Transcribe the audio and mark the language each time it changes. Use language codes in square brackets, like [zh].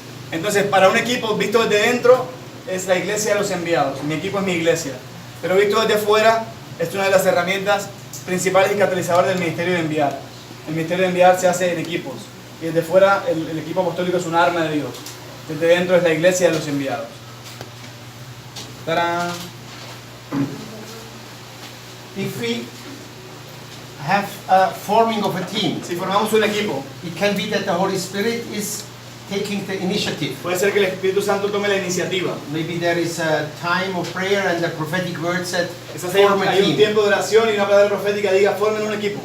[es] Entonces, para un equipo visto desde dentro, es la iglesia de los enviados. Mi equipo es mi iglesia. Pero visto desde fuera, es una de las herramientas principales y catalizadoras del ministerio de enviar. El ministerio de enviar se hace en equipos. Y desde fuera, el equipo apostólico es un arma de Dios. Desde dentro es la iglesia de los enviados. ¡Tarán! [en] If we have a forming of a team, [es] Si formamos un equipo, [en] it can be that the Holy Spirit is taking the initiative. [es] puede ser que el Espíritu Santo tome la iniciativa. [en] Maybe there is a time of prayer and the prophetic word said, [es] Quizás [en] form a [es] hay un [en] team. [es] tiempo de oración y una palabra profética diga, formen un equipo.